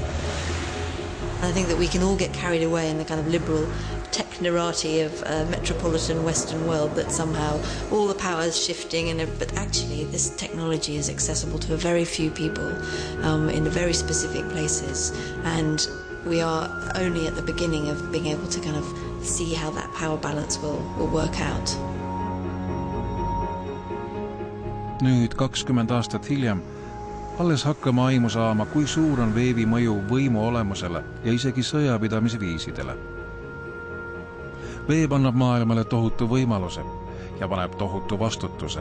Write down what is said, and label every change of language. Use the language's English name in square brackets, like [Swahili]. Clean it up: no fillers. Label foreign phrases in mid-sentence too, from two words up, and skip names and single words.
[English] I think that we can all get carried away in the kind of liberal technorati of metropolitan Western world, that somehow all the power is shifting, but actually this technology is accessible to a very few people in very specific places, and we are only at the beginning of being able to kind of see how that power balance will work out. [Estonian] Nüüd 20 aastat hiljem alles hakkame aimu saama, kui suur on veebi mõju võimu olemusele ja isegi sõjapidamisviisidele. Veeb annab maailmale tohutu võimaluse ja paneb tohutu vastutuse.